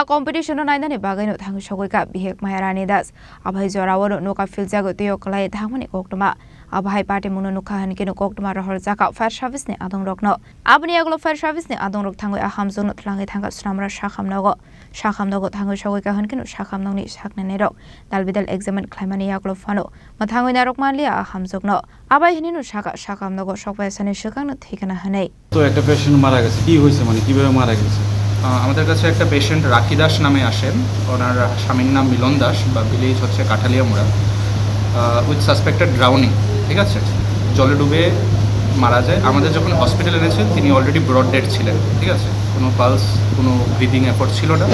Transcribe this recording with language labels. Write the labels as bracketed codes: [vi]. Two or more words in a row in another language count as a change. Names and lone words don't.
[trp] competition Nainani Bagano Thangwi Shogwika Bihek Rani Abhai Jorawaro Noga Filjago Twio Klai Thangmani Koktwma Abhai party Munu Nukhan Kino Koktwma Rudrasagar Fire Service ni Adongrok no Abni Aglo Fire Service ni Adongrok Thangwi Hamjwk no Twlangjakha Sonamura Sakham Nogo Thangwi Shogwika Hankino Sakham Nongni Sakne Nerok Dalbidal examine Khlaimani Aglo Fano Mathangwi Narok Manlia Hamjwk no Abai Hininu Sakham Nogo Shokbai Sani Shukang no Thwikha Hanei [bn] তো একটা পেশেন্ট মারা গেছে, কি হয়েছে মানে কিভাবে মারা গেছে? আমাদের কাছে একটা পেশেন্ট রাখি দাস নামে আসেন। ওনার স্বামীর নাম মিলন দাস বা ভিলেজ হচ্ছে কাঠালিয়ামুড়া, [en] with suspected drowning. [bn] ঠিক আছে, জলে ডুবে মারা যায়। আমাদের যখন হসপিটালে এনেছেন তিনি [en] already brought dead [bn] ছিলেন। ঠিক আছে, কোনো পালস, কোনো [en] breathing effort [bn] ছিল না।